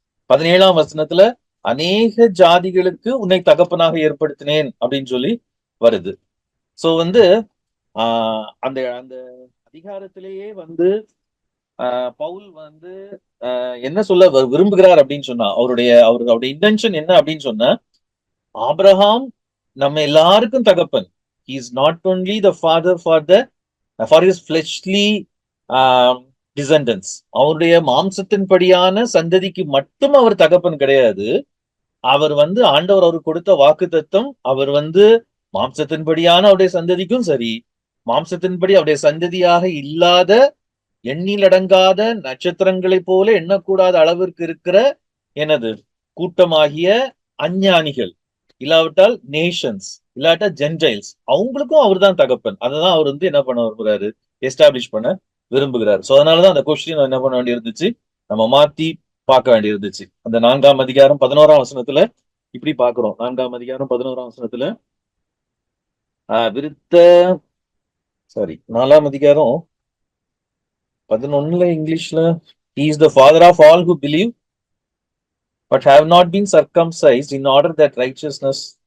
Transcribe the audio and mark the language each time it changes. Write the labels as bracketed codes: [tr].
[ta] 17ஆம் வசனத்துல அநேக ஜாதிகளுக்கு உன்னை தகப்பனாக ஏற்படுத்தினேன் அப்படின்னு சொல்லி வருது. சோ வந்து அந்த அந்த அதிகாரத்திலேயே வந்து பவுல் வந்து என்ன சொல்ல விரும்புகிறார் அப்படின்னு சொன்னா, அவருடைய இன்டென்ஷன் என்ன அப்படின்னு சொன்னா, ஆபிரகாம் நம்ம எல்லாருக்கும் தகப்பன். [en] He is not only the father for his fleshly descendants. [ta] அவருடைய மாம்சத்தின்படியான சந்ததிக்கு மட்டும் அவர் தகப்பன் கிடையாது. அவர் வந்து ஆண்டவர் அவருக்கு கொடுத்த வாக்கு தத்தம், அவர் வந்து மாம்சத்தின்படியான அவருடைய சந்ததிக்கும் சரி, மாம்சத்தின்படி அவருடைய சந்ததியாக இல்லாத எண்ணிலடங்காத நட்சத்திரங்களைப் போல எண்ணக்கூடாத அளவிற்கு இருக்கிற எனது கூட்டமாகிய அஞ்ஞானிகள், இல்லாவிட்டால் நேஷன்ஸ், இல்லாட்டா ஜென்டைல்ஸ், அவங்களுக்கும் அவர் தான் தகப்பன். அததான் அவர் வந்து என்ன பண்ண விரும்புகிறாரு, எஸ்டாப்ளிஷ் பண்ண விரும்புகிறார். சோ அதனாலதான் அந்த கொஸ்டின் என்ன பண்ண வேண்டி இருந்துச்சு, நம்ம மாத்தி பார்க்க வேண்டி இருந்துச்சு. அந்த 4ஆம் அதிகாரம் 11ஆம் வசனத்துல இப்படி பாக்குறோம். 4ஆம் அதிகாரம் 11ஆம் வசனத்துல விருத்த 4ஆம் அதிகாரம் 11ல இங்கிலீஷ்ல [en] he is the father of all who believe but have not been circumcised in order that righteousness.